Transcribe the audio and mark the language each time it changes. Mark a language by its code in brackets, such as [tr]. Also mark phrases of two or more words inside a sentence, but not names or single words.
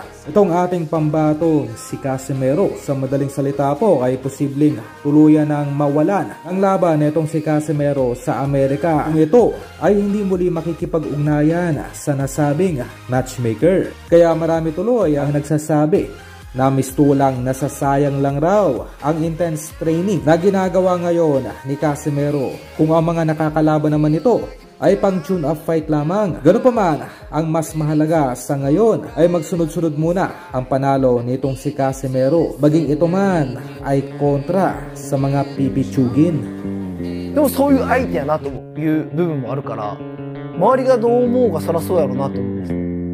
[tl] Itong ating pambatong si Casimero, sa madaling salita po ay posibleng tuluyan ng mawalan ang laban nitong si Casimero sa Amerika kung ito ay hindi muli makikipag-ugnayan sa nasabing matchmaker. Kaya marami tuloy ang nagsasabi na mistulang nasasayang lang raw ang [en] intense training [tl] na ginagawa ngayon ni Casimero kung ang mga nakakalaban naman ito ay pang [en] tune-up fight [tl] lamang. Ganun pa man, ang mas mahalaga sa ngayon ay magsunod-sunod muna ang panalo nitong si Casimero, baging ito man ay kontra sa mga pipitsugin. [ja] でもそういう相手やなという部分もあるから、周りがどう思うかそりゃそうやろうなと思うんです。